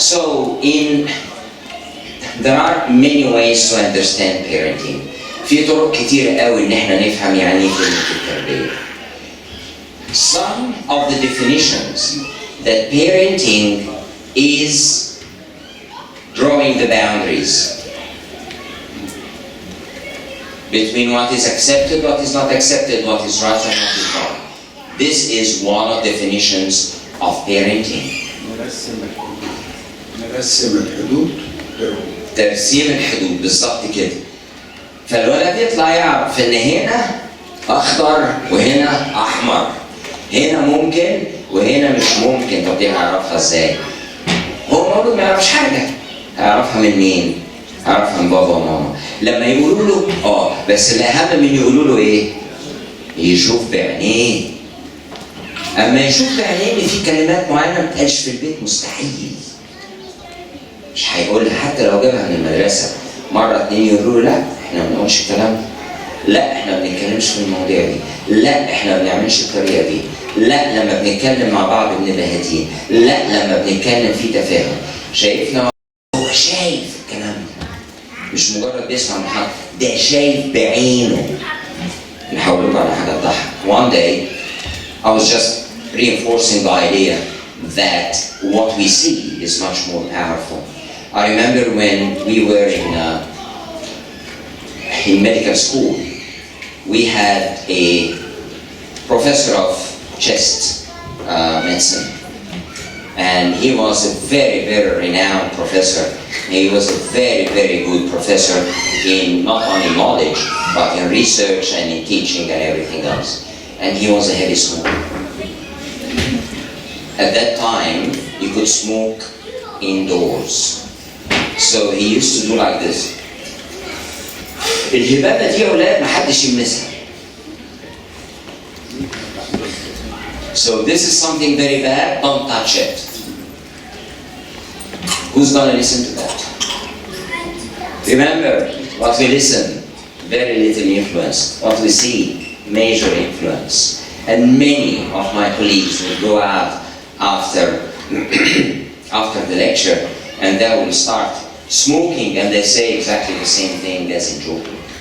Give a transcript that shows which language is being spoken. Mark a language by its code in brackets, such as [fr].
[en] So there are many ways to understand parenting. [ar] في طرق كتير قوي ان احنا نفهم يعني ايه كلمة التربية. [en] Some of the definitions that parenting is drawing the boundaries between what is accepted, what is not accepted, what is right and what is wrong. This is one of the definitions of parenting. [ar] نرسم الحدود. ترسيم الحدود بالظبط كده. فالولد يطلع يعرف ان هنا اخضر وهنا احمر، هنا ممكن وهنا مش ممكن. طب دي هيعرفها ازاي؟ هو مولود ما يعرفش حاجه. هيعرفها من مين؟ هيعرفها من بابا وماما. لما يقولوا له بس الاهم من يقولوا له ايه؟ يشوف بعينيه. اما يشوف بعينيه ان في كلمات معينه ما بتقالش في البيت مستحيل. مش هيقولها حتى لو جابها من المدرسه. مره اتنين يقولوا له لا احنا ما بنقولش الكلام ده. لا احنا ما بنتكلمش في المواضيع دي. لا احنا ما بنعملش الطريقه دي. لا لما بنتكلم مع بعض بنبقى هاديين. لا لما بنتكلم في تفاهم. شايفنا هو شايف الكلام ده. مش مجرد بيسمع من حد، ده شايف بعينه. نحاول لكم على حاجه تضحك. [en] One day I was just reinforcing the idea that what we see is much more powerful. I remember when we were in medical school, we had a professor of chest medicine, and he was a very, very renowned professor. He was a very, very good professor in not only knowledge, but in research and in teaching and everything else. And he was a heavy smoker. At that time, you could smoke indoors. So he used to do like this. [ar] الهبابة دي يا أولاد محدش يلمسها. [en] So this is something very bad, don't touch it. Who's going to listen to that? Remember, what we listen, very little influence. What we see, major influence. And many of my colleagues will go out after, after the lecture, and they will start smoking, and they say exactly the same thing as in joking.